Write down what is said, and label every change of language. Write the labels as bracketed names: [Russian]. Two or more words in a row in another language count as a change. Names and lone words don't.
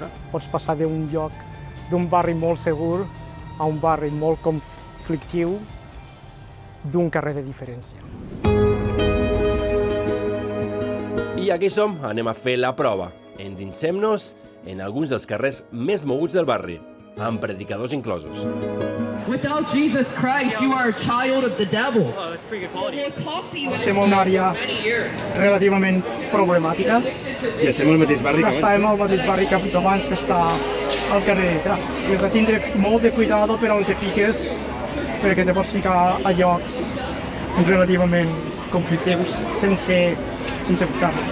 [Catalan] Pots passar d'un barri molt segur a un barri molt conflictiu d'un carrer de diferència. I aquí som, anem a fer la prova. Endinsem-nos en alguns dels carrers més moguts del barri, amb predicadors inclosos. [English] Without Jesus Christ, you are a child of the devil. Oh, that's pretty good quality. [Catalan] Estem en una àrea relativament problemàtica. I estem al mateix barri que abans. Estàvem al mateix barri que abans, que està al carrer de detrás. I has de tindre molt de cuidado per on te fiques, perquè te pots ficar a llocs relativament conflictius sense buscar-lo.